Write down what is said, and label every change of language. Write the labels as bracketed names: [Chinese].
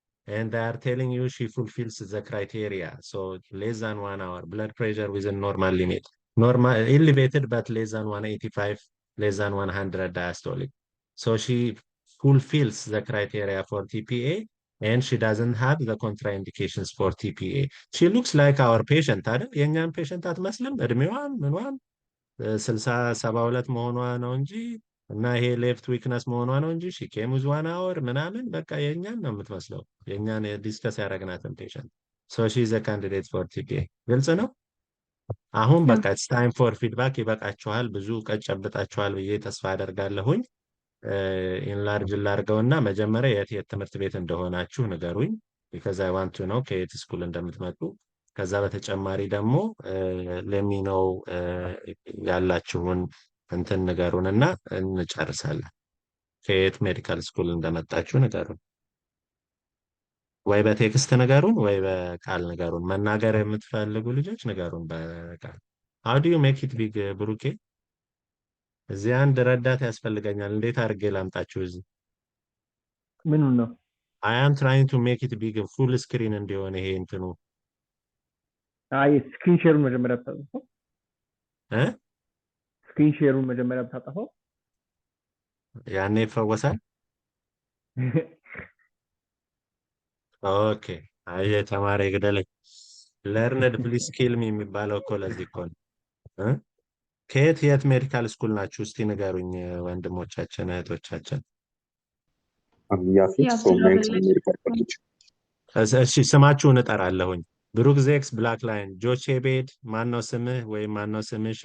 [English] And they are telling you she fulfills the criteria. So less than 1 hour, blood pressure within normal limit. Normal, elevated, but less than 185, less than 100 diastolic. So she fulfills the criteria for TPA, and she doesn't have the contraindications for TPA. She looks like our patient, [Amharic] አይደል? የኛን patient አትመስልም? እድሜዋን ምኗን 60-72 መሆኗ ነው እንጂ እና ይሄ ሌፍት ዊክነስ መሆኗ ነው እንጂ [English] ሺ ኬም ዊዝ 1 hour [Amharic] ምናምን በቃ የኛን ነው የምትመስለው። የኛን ዲስከስ ያደረግናትን ፔሸንት። [English] ሶ ሺ ኢዝ አ ካንዲዴት ፎር ቲፒኤ። [Amharic] ግልጽ ነው። አሁን በቃ [English] ኢትስ ታይም ፎር ፊድባክ። [Amharic] ይበቃችኋል። ብዙ እውቀት ጨብጣችኋል ብዬ ተስፋ አደርጋለሁኝ። ኢንላርጅ ላርገውና መጀመሪያ የት ትምህርት ቤት እንደሆናችሁ ንገሩኝ። [English] ቢካዝ አይ ዋንት ቱ ኖ [Amharic] ከየት ስኩል እንደምትመጡ። ከዛ በተጨማሪ ደግሞ ለሚነው ያላችሁን እንትን ንገሩንና እንጨርሳለን። ከየት ሜዲካል ስኩል እንደመጣችሁ ንገሩን። ወይ በቴክስት ንገሩን ወይ በቃል ንገሩን። መናገር የምትፈልጉ ልጆች ንገሩን በቃል። [English] how do you make it big [Amharic] ብሩኬ? እዚህ አንድ ረዳት ያስፈልገኛል። እንዴት አድርጌ ላምጣችሁ እዚህ? ምኑን ነው? [English] I am trying to make it big, full screen [Amharic] እንዲሆን ይሄ እንትኑ። አይ ስክሪን ሼሩን መጀመሪያ ብታጠፋው ስክሪን ሼሩን መጀመሪያ ብታጠፋው ያኔ ይፈወሳል። ኦኬ። አይ ተማሪ ግደለኝ። [English] ለርንድ ፕሊስ ኪል ሚ [Amharic] የሚባለው እኮ ለዚህ እኮ ነው። ከየት ሜዲካል ስኩል ናችሁ? እስቲ ንገሩኝ ወንድሞቻችን እህቶቻችን። [English] ያፊት from Langston Medical College። [Amharic] እሺ ስማችሁን እጠራለሁኝ። ብሩክ ዜክስ፣ ብላክ ላይን፣ ጆቼ ቤድ። ማነው ስምህ ወይም ማነው ስምሽ?